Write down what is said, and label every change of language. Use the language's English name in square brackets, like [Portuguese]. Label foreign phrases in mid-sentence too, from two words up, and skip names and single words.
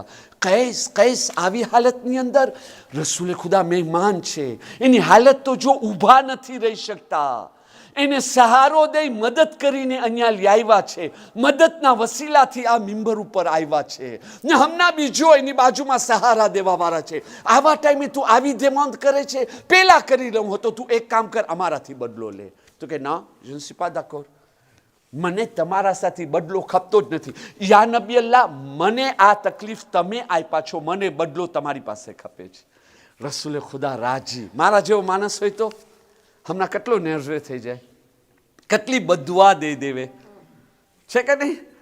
[Gujarati] કૈસ આવી હાલતની અંદર રસૂલે ખુદા મહેમાન છે, એની હાલત તો જો ઊભા નથી રહી શકતા, એને સહારો દઈ મદદ કરીને અહીંયા લાવ્યા છે, મદદના વસીલાથી આ મિંબર ઉપર આવ્યા છે ને હમણાં બીજો એની બાજુમાં સહારા દેવા વાળા છે. આવા ટાઈમે તું આવી ડિમાન્ડ કરે છે, પેલા કરી રહ્યો હતો, તું એક કામ કર, અમારાથી બદલો લે. તો કે ના, [French] je ne suis pas d'accord, [Gujarati] મને તમારા સાથે બદલો ખપતો જ નથી. [Arabic] يا نبي الله, [Gujarati] મને આ તકલીફ તમે આપ્યા છો, મને બદલો તમારી પાસે ખપે છે. રસૂલે ખુદા રાજી. મારા જેવો માણસ હોય તો હમણાં કેટલો નર્વે થઈ જાય, કેટલી બદવા દે દેવે છે કે નહીં?